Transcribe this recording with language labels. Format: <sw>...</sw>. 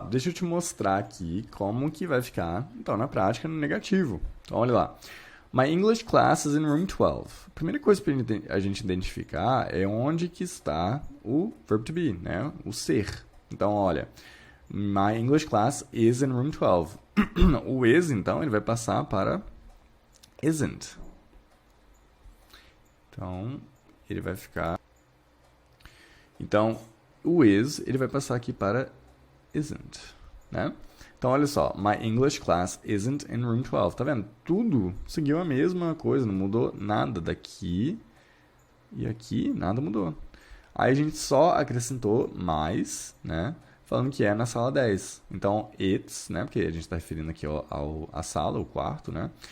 <pt>Deixa eu te mostrar aqui como que vai ficar, então, na prática, no negativo. Então, olha lá.</pt> <en>My English class is in room 12.</en> <pt>A primeira coisa para a gente identificar é onde que está o verb to be, né? O ser. Então, olha.</pt> <en>My English class is in room 12.</en> <pt>O is, então, ele vai passar para isn't. Então, ele vai ficar... Então, o is, ele vai passar aqui para isn't, né? Então, olha só.</pt> <en>My English class isn't in room 12.</en> <pt>Tá vendo? Tudo seguiu a mesma coisa, não mudou nada daqui e aqui, nada mudou. Aí a gente só acrescentou mais, né? Falando que é na sala 10. Então, it's, né? Porque a gente está referindo aqui à sala, o quarto, né?</pt>